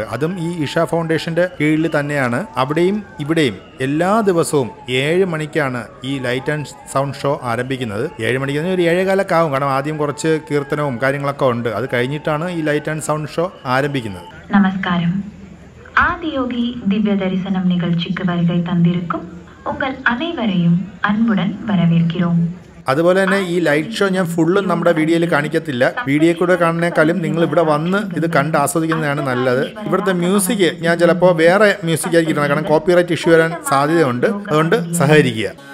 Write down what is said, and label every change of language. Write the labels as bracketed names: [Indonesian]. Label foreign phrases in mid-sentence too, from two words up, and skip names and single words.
[Malayalam] അതും ഈ ഇഷ ഫൗണ്ടേഷന്റെ കീഴിൽ തന്നെയാണ്. അവിടെയും ഇവിടെയും എല്ലാ ദിവസവും 7 മണിക്കാണ് ഈ [English] light and sound show [Malayalam] ആരംഭിക്കുന്നത്. 7 മണിക്ക് ഒരു 7:15 ആവും. കാരണം ആദ്യം കുറച്ച് കീർത്തനവും കാര്യങ്ങളൊക്കെ ഉണ്ട്. അത് കഴിഞ്ഞിട്ടാണ് ഈ [English] light and sound show [Malayalam] ആരംഭിക്കുന്നത്. നമസ്കാരം. [Tamil] ஆதியோகி திவ்ய தரிசனம் நிகழ்ச்சிக்கு வருகை தந்திருக்கும் உங்கள் அனைவரையும் அன்புடன் வரவேற்கிறோம். [Malayalam] അതുപോലെ തന്നെ ഈ ലൈറ്റ് ഷോ ഞാൻ ഫുള്ളും നമ്മുടെ വീഡിയോയിൽ കാണിക്കത്തില്ല. വീഡിയോ കൂടെ കാണുന്നേക്കാളും നിങ്ങൾ ഇവിടെ വന്ന് ഇത് കണ്ട് ആസ്വദിക്കുന്നതാണ് നല്ലത്. ഇവിടുത്തെ മ്യൂസിക് ഞാൻ ചിലപ്പോൾ വേറെ മ്യൂസിക് ആയിരിക്കും, കാരണം [English] copyright issue [Malayalam] വരാൻ സാധ്യതയുണ്ട്. അതുകൊണ്ട് സഹകരിക്കുക.